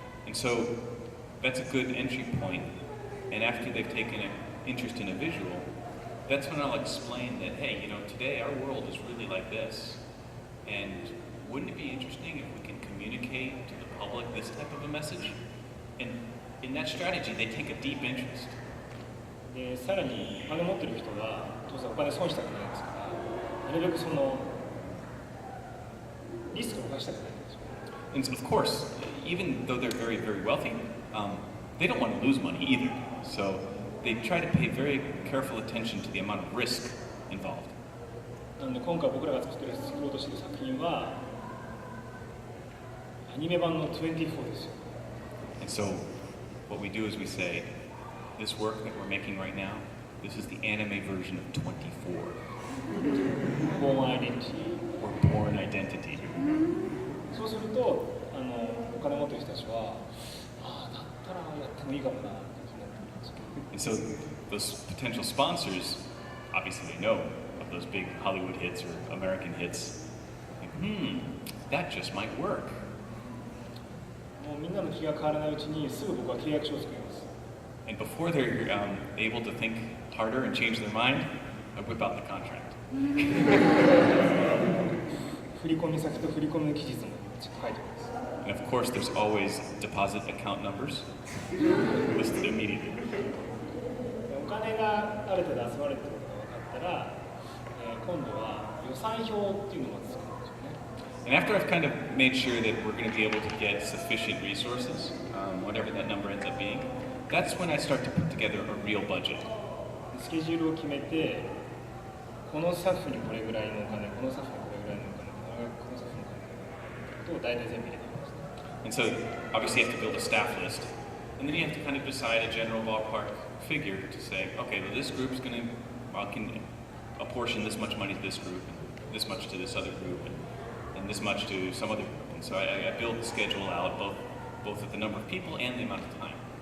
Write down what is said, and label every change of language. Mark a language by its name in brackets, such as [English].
[English] And so that's a good entry point. And after they've taken an interest in a visual, that's when I'll explain that, hey, you know, today our world is really like this. And wouldn't it be interesting if we can communicate to the public this type of a message? And in that strategy, they take a deep interest. [Japanese] でさらにお金持ってる人は当然お金損したくないですからなるべくそのリスクを犯したくないんですよ。 [English] And of course, even though they're very, very wealthy, they don't want to lose money either. So they try to pay very careful attention to the amount of risk involved. [Japanese] なので今回僕らが作ろうとしている作品はアニメ版の24ですよ。 [English] And so what we do is we say, this work that we're making right now, this is the anime version of 24. Born Identity. Or Born Identity. [Japanese] そうするとお金持ってる人たちはああだったらやってもいいかもなって思ってるんですけど。 [English] And so those potential sponsors, obviously they know of those big Hollywood hits or American hits. Like, that just might work. [Japanese] もうみんなの気が変わらないうちにすぐ僕は契約書を作ります。 [English] And before they're able to think harder and change their mind, I whip out the contract. [Japanese] 振込先と振込の期日も書いてます。 [English] And of course, there's always deposit account numbers listed immediately. [Japanese] お金がある程度集まるってことが分かったら、今度は予算表っていうのをまず作るんですよね。 [English] And after I've kind of made sure that we're going to be able to get sufficient resources, whatever that number ends up being, that's when I start to put together a real budget. [Japanese] スケジュールを決めて、このスタッフにこれぐらいのお金、このスタッフにこれぐらいのお金、このスタッフにこれぐらいのお金と大体全部入れてます。 [English] And so obviously you have to build a staff list. And then you have to kind of decide a general ballpark figure to say, okay, well, this group's going to, well, can apportion this much money to this group, and this much to this other group, and this much to some other group. And so I build the schedule out both at the number of people and the amount of time.